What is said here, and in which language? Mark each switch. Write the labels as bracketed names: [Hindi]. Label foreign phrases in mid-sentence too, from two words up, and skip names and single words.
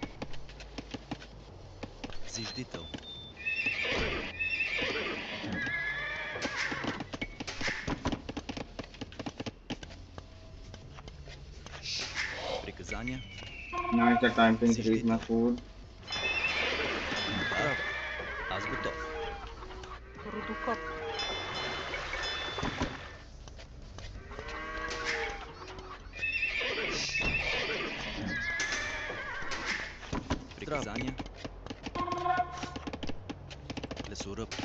[Bulgarian] Зиждител. Приказания. [English] Now is the time to increase my food. [Bulgarian] Браво. Аз готов. Рудокоп. Приказания. Лесоръб.